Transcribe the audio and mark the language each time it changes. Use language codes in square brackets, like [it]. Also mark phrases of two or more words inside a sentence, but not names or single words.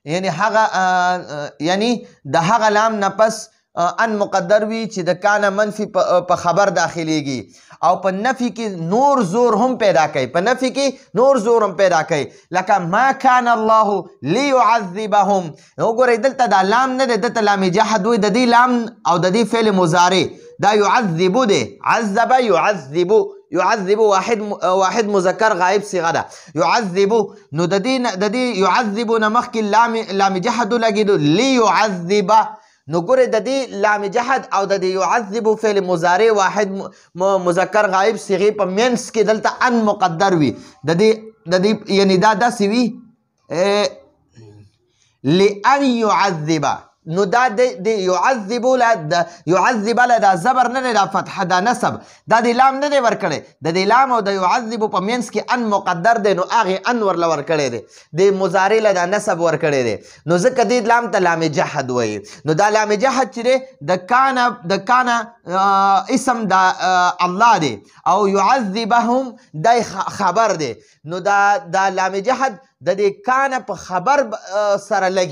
[ps] یعنی د هغه لام نه پس ان مقدر وي چې د کانه منفي په خبر داخلیږي او په نفي کې نور زور هم پیدا کوي لکه [ar] ما کان الله لیعذبهم [ps] وګورئ دلته دا لام نه دی دلته لام جهد وایي د دې لام او د دې فعل مضارع دا يعذب دی [ar] عذب يعذب [ps] واحد مذکر غائب صيغه ده يعذب نو د دې يعذب نه مخکې لام جهد لګېدو ليعذب نو ګورئ د دې لام جهد او د دې يعذب فعل مضارع واحد مذکر غائب صيغې په منځ کې دلته ان مقدر وي د دې یعنی دا داسې وي [ar] لأن يعذب [ps] نو دا د يعذب له دا زبر نه دی دا فتحه دا نصب دا د لام نه دی ورکړی د دې لام او د يعذب په منځ کې ان مقدر دی نو هغې ان ورله ورکړی دی د مضارع له دا نصب ورکړی دی نو ځکه دې لام ته لام جهد وایي نو دا لام جهد چې دی د کانه اسم دا الله دی او يعذبهم دا خبر دی نو دا لام جهد د دې کانه په خبر سره